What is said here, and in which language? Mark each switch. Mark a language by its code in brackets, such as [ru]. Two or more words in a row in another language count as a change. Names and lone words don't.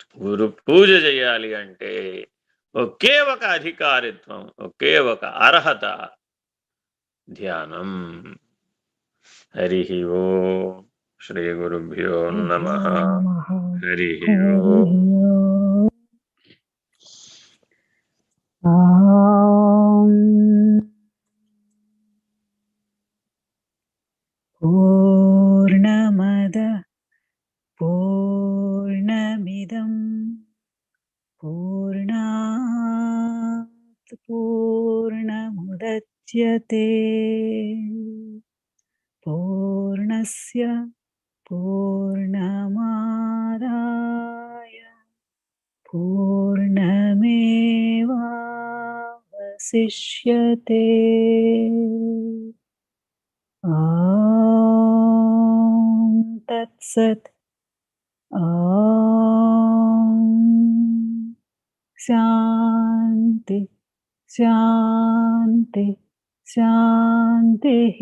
[te] గురు పూజ చేయాలి అంటే ఒకే ఒక అధికారిత్వం, ఒకే ఒక అర్హత, ధ్యానం. [sa] హరి ఓం. శ్రీ గురుభ్యో నమః. హరి ఓం. పూర్ణమద పూర్ణమిదం పూర్ణాత్ పూర్ణముదచ్యతే పూర్ణస్య పూర్ణమాదాయ పూర్ణమేవావశిష్యతే. ఓం తత్సత్. ఓం శాంతి శాంతి శాంతి.